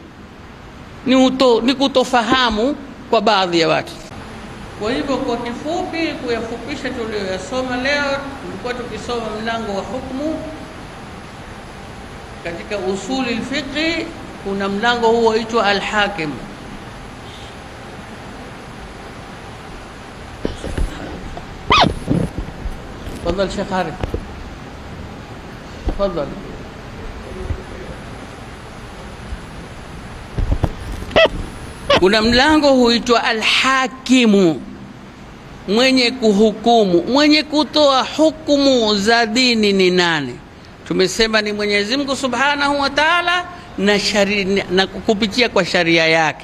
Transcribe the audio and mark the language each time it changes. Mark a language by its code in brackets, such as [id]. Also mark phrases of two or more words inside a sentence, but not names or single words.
[sw] Ni kutofahamu kwa baadhi ya watu. Kwa hivyo kwa kifupi, kuyafupisha tuliyoyasoma leo, tulikuwa tukisoma mlango wa hukumu katika [ar] أصول الفقه. [sw] Kuna mlango huo huitwa al-hakim. [ar] تفضل شيخ عارف، تفضل. [sw] Kuna mlango huitwa al-hakimu, mwenye kuhukumu, mwenye kutoa hukumu za dini ni nani? Tumesema ni Mwenyezi Mungu [ar] سبحانه وتعالى [sw] na kupitia kwa sharia yake.